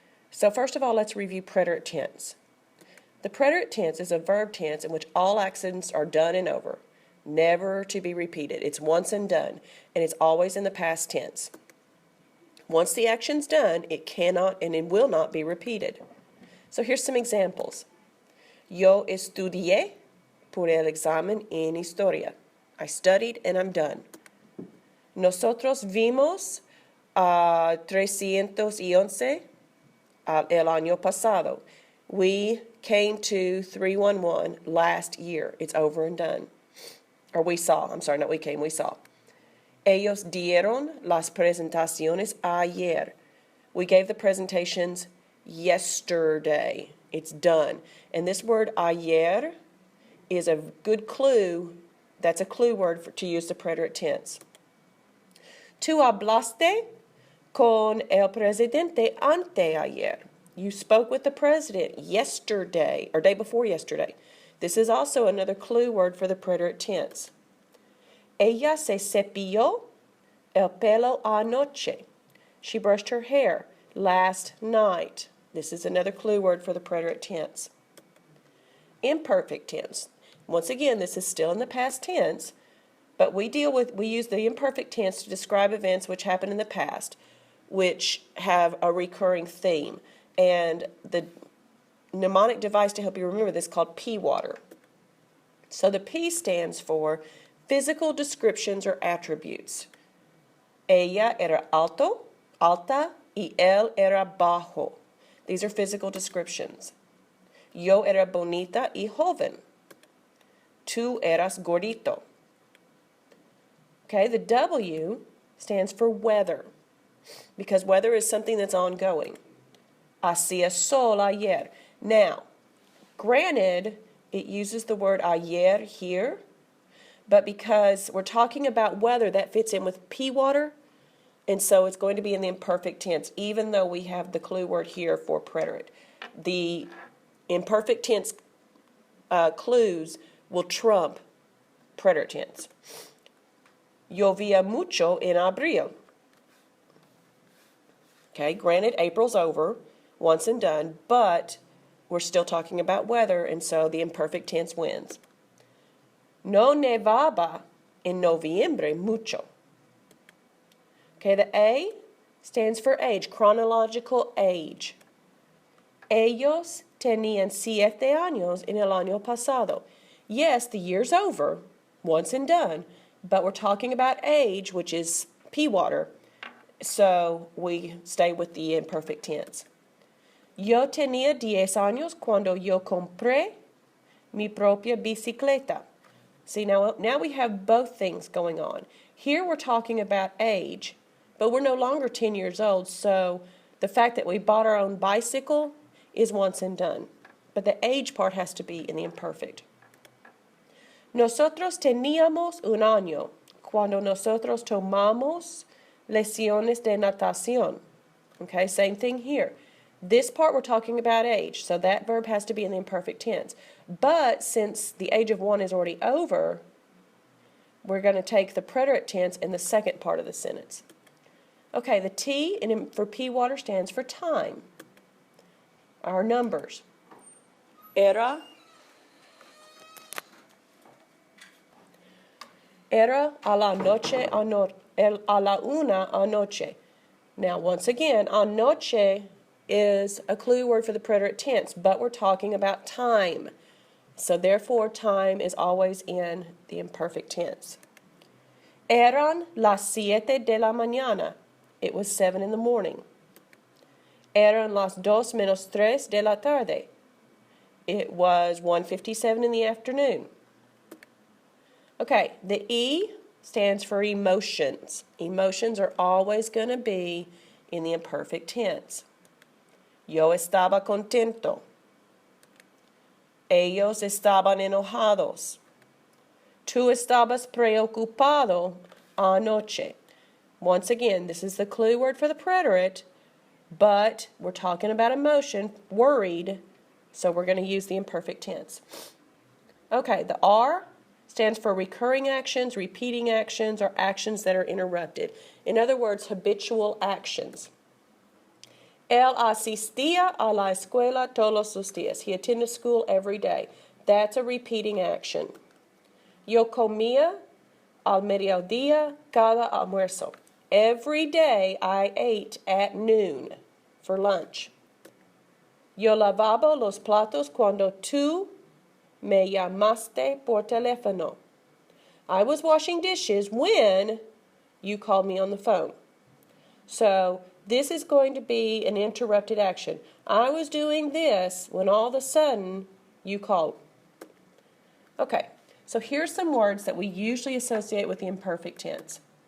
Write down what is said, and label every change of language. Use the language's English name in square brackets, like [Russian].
[English] So first of all, let's review preterite tense. The preterite tense is a verb tense in which all actions are done and over, never to be repeated. It's once and done, and it's always in the past tense. Once the action's done, it cannot and it will not be repeated. So here's some examples. [Spanish] Yo estudié por el examen en historia. [English] I studied and I'm done. [Spanish] Nosotros vimos a 311 el año pasado. [English] We came to 311 last year. It's over and done. Or we saw. I'm sorry, not we came, we saw. [Spanish] Ellos dieron las presentaciones ayer. [English] We gave the presentations yesterday. It's done. And this word ayer is a good clue. That's a clue word to use the preterite tense. [Spanish] Tú hablaste con el presidente anteayer. [English] You spoke with the president yesterday, or day before yesterday. This is also another clue word for the preterite tense. [Spanish] Ella se cepilló el pelo anoche. [English] She brushed her hair last night. This is another clue word for the preterite tense. Imperfect tense. Once again, this is still in the past tense, but we use the imperfect tense to describe events which happened in the past, which have a recurring theme. And the mnemonic device to help you remember this is called P water. So the P stands for physical descriptions or attributes. [Spanish] Ella era alta, y él era bajo. [English] These are physical descriptions. [Spanish] Yo era bonita y joven. Tú eras gordito. [English] Okay, the W stands for weather, because weather is something that's ongoing. [Spanish] Hacía sol ayer. [English] Now, granted, it uses the word ayer here, but because we're talking about weather, that fits in with P water, and so it's going to be in the imperfect tense, even though we have the clue word here for preterite. The imperfect tense clues will trump preterite tense. [Spanish] Llovía mucho en abril. [English] Okay, granted, April's over, once and done, but we're still talking about weather, and so the imperfect tense wins. [Spanish] No nevaba en noviembre mucho. [English] Okay, the A stands for age, chronological age. [Spanish] Ellos tenían 7 años en el año pasado. [English] Yes, the year's over, once and done, but we're talking about age, which is P water, so we stay with the imperfect tense. [Spanish] Yo tenía 10 años cuando yo compré mi propia bicicleta. [English] See, now we have both things going on. Here we're talking about age, but we're no longer 10 years old, so the fact that we bought our own bicycle is once and done. But the age part has to be in the imperfect. [Spanish] Nosotros teníamos un año cuando nosotros tomamos lecciones de natación. [English] Okay, same thing here. This part we're talking about age, so that verb has to be in the imperfect tense. But since the age of 1 is already over, we're going to take the preterite tense in the second part of the sentence. Okay, the T for P water stands for time. Our numbers. [Spanish] Era a la noche, a la una anoche. [English] Now, once again, anoche is a clue word for the preterite tense, but we're talking about time. So therefore, time is always in the imperfect tense. [Spanish] Eran las 7 de la mañana. [English] It was 7 in the morning. [Spanish] Eran las 2 menos 3 de la tarde. [English] It was 1:57 in the afternoon. Okay, the E stands for emotions. Emotions are always going to be in the imperfect tense. [Spanish] Yo estaba contento. Ellos estaban enojados. Tú estabas preocupado anoche. [English] Once again, this is the clue word for the preterite, but we're talking about emotion, worried, So we're going to use the imperfect tense. Okay, the R stands for recurring actions, repeating actions, or actions that are interrupted. In other words, habitual actions. [Spanish] Él asistía a la escuela todos los días. [English] He attended school every day. That's a repeating action. [Spanish] Yo comía al mediodía cada almuerzo. [English] Every day I ate at noon for lunch. [Spanish] Yo lavaba los platos cuando tú me llamaste por teléfono. [English] I was washing dishes when you called me on the phone. So this is going to be an interrupted action. I was doing this when all of a sudden you called. Okay, so here's some words that we usually associate with the imperfect tense.